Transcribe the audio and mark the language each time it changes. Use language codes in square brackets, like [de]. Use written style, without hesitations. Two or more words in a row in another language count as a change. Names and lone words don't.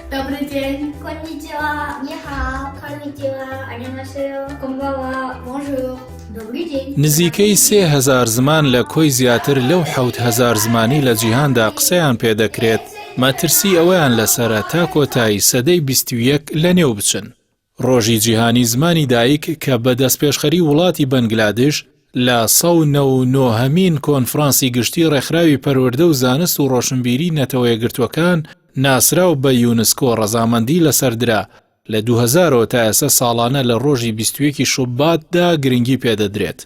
[pl] Dobry dzień. [ja] こんにちは, [zh] 你好, [ja] こんにちは、アンニョンハセヨ、こんばんは、ボンジュール. [pl] Dobry dzień. [ckb] نزیکەی 3000 زمان لە کۆی زیاتر لەو 7000 زمانی لە جیهاندا قسەیان پێدەکرێت. مەترسی ئەوەیان لەسەرە تا کۆتایی سەدەی 21 لەنێو بچن. ڕۆژی جیهانی زمانی دایک کە بە دەستپێشخەری وڵاتی بەنگلادێش لە 1990مین کۆنفرانسی گشتی ڕێکخراوی پەروەردە و زانست و ڕۆشنبیری نەتەوە یەکگرتووەکان ناسراو بە یونسکۆ ڕەزامەندی لەسەردرا لە 2000 تا ئێستا ساڵانە لە ڕۆژی 21 شوباتدا گرنگی پێدەدرێت.